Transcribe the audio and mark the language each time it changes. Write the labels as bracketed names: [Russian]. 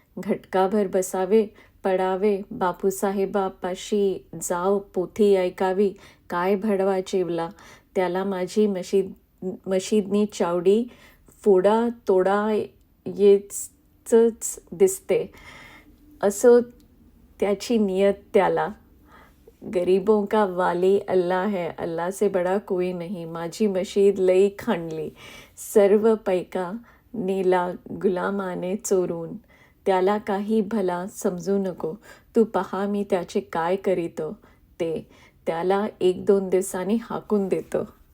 [Marathi] घटकाभर बसावे, पडावे, बापूसाहेबापाशी जाव, पोथी ऐकावी. काय भडवा चेवला, त्याला माझी मशीदनी चावडी फोडा तोडा येच दिसते. असो त्याची नियत त्याला. [Hindi] गरीबों का वाली अल्लाह है, अल्लाह से बडा कोई नाही. [Marathi] माझी मशीद लई खणली, सर्व पैका नेला गुलामाने चोरून. त्याला काही भला समजू नको, तू पहा मी त्याचे काय करीतो ते. त्याला 1-2 दिवसांनी हाकून देतो.